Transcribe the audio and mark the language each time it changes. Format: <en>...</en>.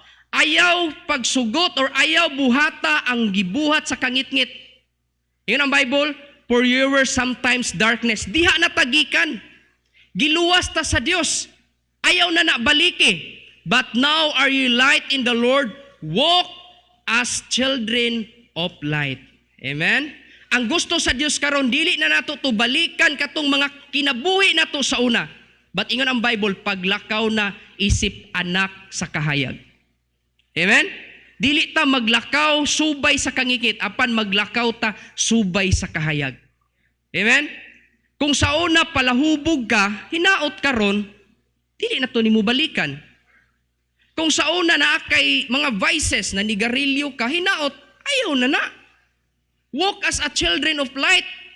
<ceb>Ayaw pagsugot or ayaw buhata ang gibuhat sa kangitngit. Yun ang</ceb> <en>Bible, for you were sometimes darkness.</en> <ceb>Diha na tagikan. Giluwas ta sa Dios. Ayaw na nabaliki.</ceb> <en>But now are you light in the Lord. Walk as children of light.</en> <ceb>Amen? Ang gusto sa Dios karon dili na nato to balikan katong mga kinabuhi nato sa una. But ingon ang Bible, paglakaw na isip anak sa kahayag. Amen? Dili ta maglakaw subay sa kangikit, apan maglakaw ta subay sa kahayag. Amen? Kung sa una palahubog ka, hinaot karon, dili na to nimo balikan. Kung sa una na kay mga vices na nigarilyo ka, hinaot, ayaw na na.</ceb> <en>Walk as a children of light.</en>